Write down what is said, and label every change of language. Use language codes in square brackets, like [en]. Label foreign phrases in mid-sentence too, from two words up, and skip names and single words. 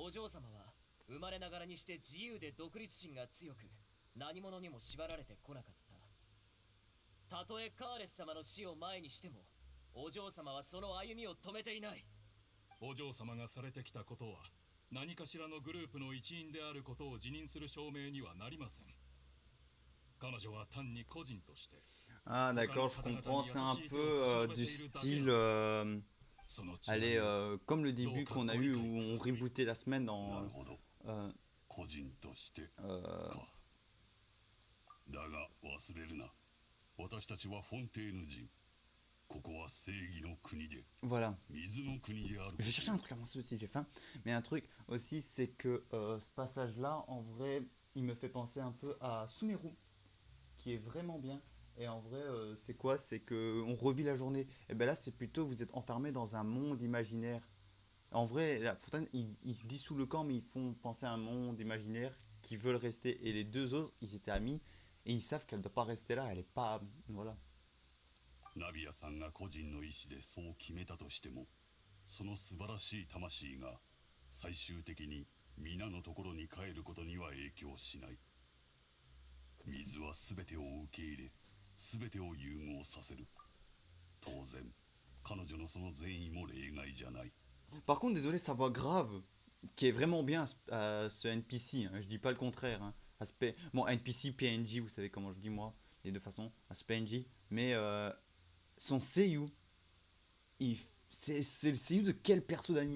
[ja] お嬢様は生まれながらにして自由で独立心が強く、何者にも縛られてこなかった。たとえカーレス様の死を前にしてもお嬢様はその歩みを止めていない。お嬢様がされてきたことは何かしらのグループの一員であることを自認する証明にはなりません。彼女は単に個人として。 [fr] Ah d'accord, je comprends, c'est un peu du style... allez, comme le début qu'on a eu où on rebootait la semaine dans... [ja] 個人としてか。だが忘れるな。私たちはフォンテーヌ人。ここは正義の国で。 [fr] Voilà. [ja] 水の国である。 [fr] Je cherchais un truc à manger aussi, j'ai faim. Mais un truc aussi, c'est que ce passage-là, en vrai, il me fait penser un peu à Sumeru, qui est vraiment bien. Et en vrai, c'est quoi? C'est que on revit la journée. Et ben là, c'est plutôt vous êtes enfermé dans un monde imaginaire. En vrai, la Fontaine, ils dissouent le camp, mais ils font penser à un monde imaginaire qui veulent rester. Et les deux autres, ils étaient amis et ils savent qu'elle ne doit pas rester là. Elle est pas, voilà. [ja] ナビアさんが個人の意志でそう決めたとしても、その素晴らしい魂が最終的に皆のところに帰ることには影響しない。水は全てを受け入れ、全てを融合させる。当然、彼女のその善意も例外じゃない。 [fr] Par contre, désolé, sa voix grave, qui est vraiment bien ce NPC, hein, je dis pas le contraire. Hein, aspect, bon, NPC, PNJ, vous savez comment je dis moi, les deux façons, aspect PNJ, mais son seiyuu, c'est le seiyuu de quel perso d'animé?